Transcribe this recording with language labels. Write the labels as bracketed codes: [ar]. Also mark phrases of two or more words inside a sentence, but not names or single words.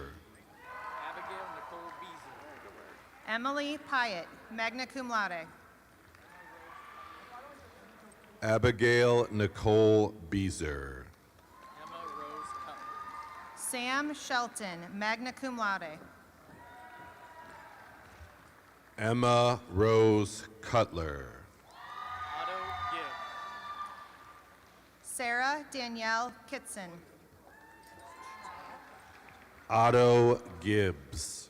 [en] Abigail Nicole Beasley. Emily Pyatt, [la] magna cum laude. [en] Abigail Nicole Beezer. Emma Rose Cutler. Sam Shelton, [la] magna cum laude. [en] Emma Rose Cutler. Otto Gibb. Sarah Danielle Kitson. Otto Gibbs.